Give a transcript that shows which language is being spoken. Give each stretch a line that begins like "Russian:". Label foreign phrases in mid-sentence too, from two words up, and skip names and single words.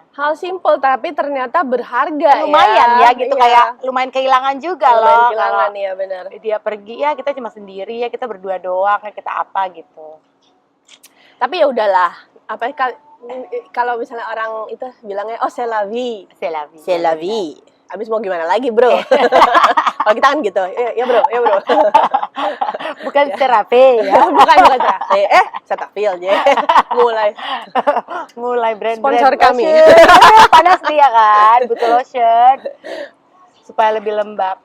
Indonesian: Hal simple tapi ternyata berharga. Lumayan ya gitu, kayak lumayan kehilangan juga loh. Kehilangan ya, benar. Dia pergi ya kita cuma sendiri ya, kita berdua doang ya, kita apa gitu. Tapi ya udahlah. Apa kalau misalnya orang itu bilangnya
French: c'est la vie. C'est la vie. C'est la vie.
Indonesian: Abis mau gimana lagi, bro? Kalau kita kan gitu. Ya bro. Bukan terapi ya. Bukan terapi. Cetaphil aja. Mulai
English: brand sponsor
Indonesian: kami. Panas dia kan, butuh lotion supaya lebih lembab.